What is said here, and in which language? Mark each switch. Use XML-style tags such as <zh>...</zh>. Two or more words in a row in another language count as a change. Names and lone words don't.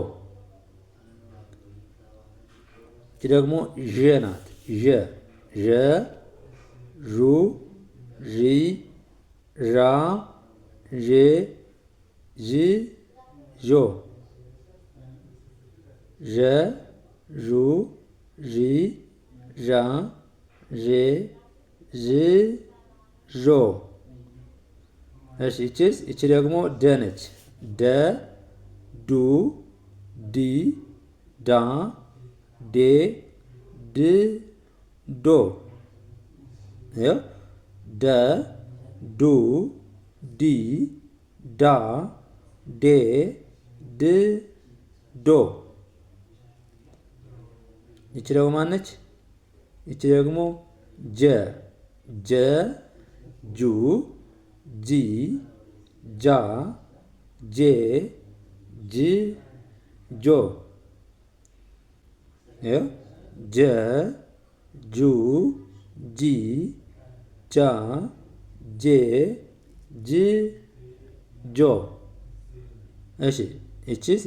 <am>ይህ ደግሞ ዠ ናት። ዠ ዠ ዡ ዢ ዣ ዤ ዥ ዦ። ዠ ዡ ዢ ዣ ዤ ዥ ዦ። እሺ ይቺስ? ይቺ ደግሞ ደ ነች። ደ ዱ ዲ ዳ ዴ ድ ዶ። ደ ዱ ዲ ዳ ዴ ድ ዶ። ይቺ ደግሞ ማነች? ይቺ ደግሞ ጀ ጀ ጁ ጂ ጃ ጄ ጅ ጆ። ጀ ጁ ጂ ጃ ጄ ጅ ጆ። እሺ እቺስ?</am>